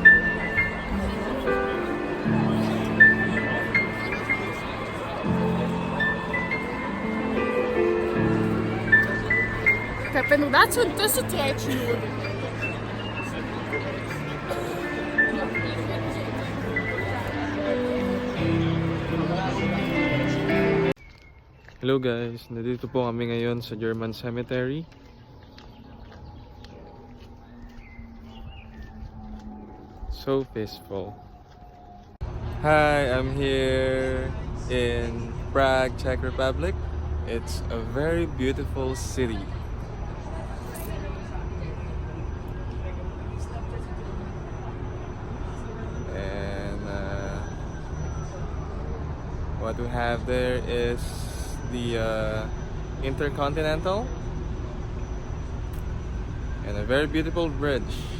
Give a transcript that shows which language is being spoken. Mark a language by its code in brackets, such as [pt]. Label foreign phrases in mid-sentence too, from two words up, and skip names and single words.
[nl] Ik heb inderdaad zo'n tussentijdje nodig. [en] Hello guys, [tl] nandito po kami ngayon sa German Cemetery. [en] So peaceful. Hi, I'm here in Prague, Czech Republic. It's a very beautiful city. And what we have there is the Intercontinental and a very beautiful bridge.